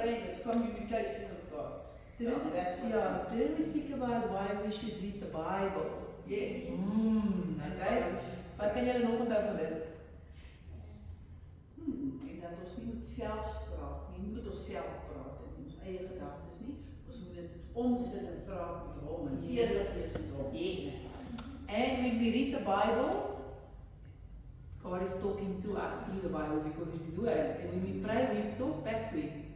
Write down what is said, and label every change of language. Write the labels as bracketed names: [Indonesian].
[English] It's communication of God. didn't, didn't we speak about why we should read the Bible? Yes. Okay. [Afrikaans] Wat kan julle nog onthou van dit? En dat ons nie met selfspraak nie, nie met onsself praat in ons eie gedagtes nie. Ons moet dit omsit en praat met hom en eerlik wees met hom. [English] Yes. And when we read the Bible, God is talking to us through the Bible because it's His word. And when we pray, we talk back to Him.